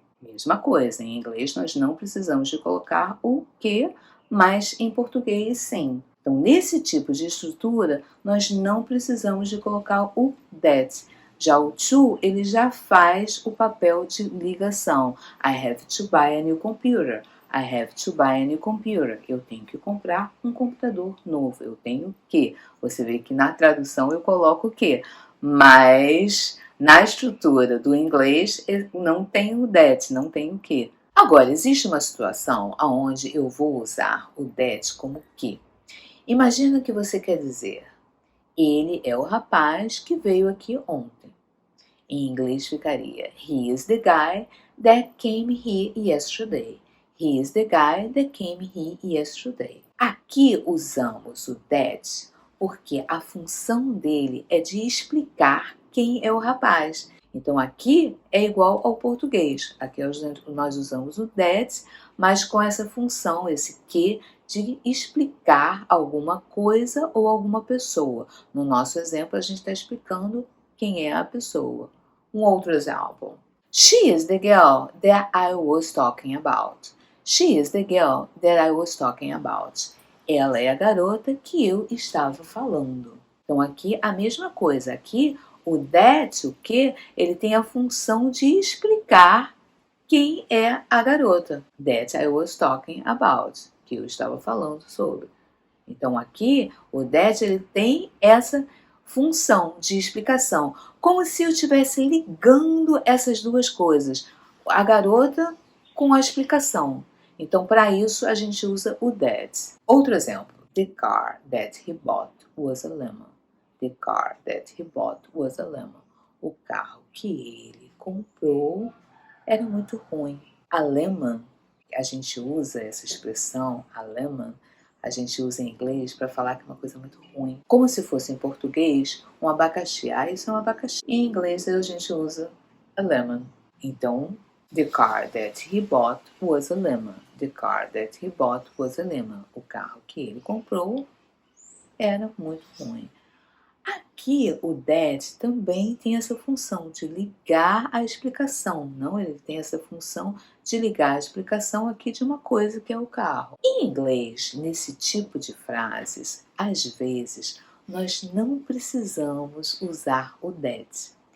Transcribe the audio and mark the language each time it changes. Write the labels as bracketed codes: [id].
[pt] Mesma coisa, em inglês nós não precisamos de colocar o que, mas em português sim. Então, nesse tipo de estrutura, nós não precisamos de colocar o that. Já o to, ele já faz o papel de ligação. [en] I have to buy a new computer. I have to buy a new computer. [pt] Eu tenho que comprar um computador novo. Eu tenho que. Você vê que na tradução eu coloco o que. Mas na estrutura do inglês não tem o that, não tem o que. Agora, existe uma situação onde eu vou usar o that como que. Imagina que você quer dizer, ele é o rapaz que veio aqui ontem. Em inglês ficaria, [en] he is the guy that came here yesterday. He is the guy that came here yesterday. [pt] Aqui usamos o that porque a função dele é de explicar quem é o rapaz. Então aqui é igual ao português. Aqui nós usamos o that, mas com essa função, esse que, de explicar alguma coisa ou alguma pessoa. No nosso exemplo, a gente está explicando quem é a pessoa. Um outro exemplo. [en] She is the girl that I was talking about. She is the girl that I was talking about. [pt] Ela é a garota que eu estava falando. Então aqui a mesma coisa. Aqui o that, o que, ele tem a função de explicar quem é a garota. [en] That I was talking about. [pt] Que eu estava falando sobre. Então aqui o that ele tem essa função de explicação, como se eu estivesse ligando essas duas coisas, a garota com a explicação. Então para isso a gente usa o that. Outro exemplo, [en] the car that he bought was a lemon. The car that he bought was a lemon. [pt] O carro que ele comprou era muito ruim. A lemon, a gente usa essa expressão, a lemon, a gente usa em inglês para falar que é uma coisa muito ruim. Como se fosse em português um abacaxi. Ah, isso é um abacaxi. Em inglês a gente usa a lemon. [en] Então, the car that he bought was a lemon. The car that he bought was a lemon. [pt] O carro que ele comprou era muito ruim. Aqui o that também tem essa função de ligar a explicação, não? Ele tem essa função de ligar a explicação aqui de uma coisa que é o carro. Em inglês, nesse tipo de frases, às vezes nós não precisamos usar o that.